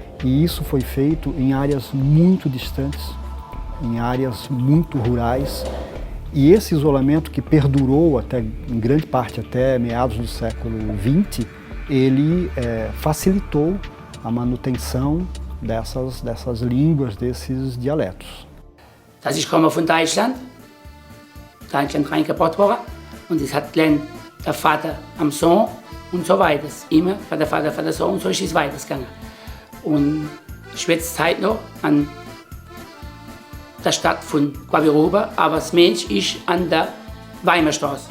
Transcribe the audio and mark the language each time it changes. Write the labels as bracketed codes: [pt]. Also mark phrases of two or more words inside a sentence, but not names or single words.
[pt] E isso foi feito em áreas muito distantes, em áreas muito rurais. E esse isolamento que perdurou até, em grande parte até meados do século XX, ele facilitou a manutenção dessas línguas, desses dialetos. [hrx] Dass ich komme von Deutschland reingebracht worden und es hat gelernt der Vater am Sohn und so weiter. Immer von der Vater, von der Sohn und so ist es weitergegangen. Und ich schwätze heute noch an der Stadt von Guaviroba, aber das Mensch ist an der Weimarstraße.